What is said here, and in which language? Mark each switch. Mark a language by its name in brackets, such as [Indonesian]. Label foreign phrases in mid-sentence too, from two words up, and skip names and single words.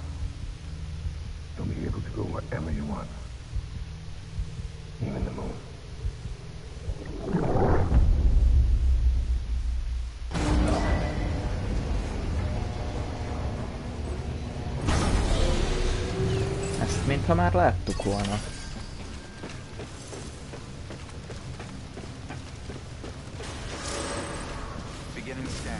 [English] You'll be able to go wherever you want. Even the moon. [Hungarian] Ezt mintha már láttuk volna. [English] beginning scan.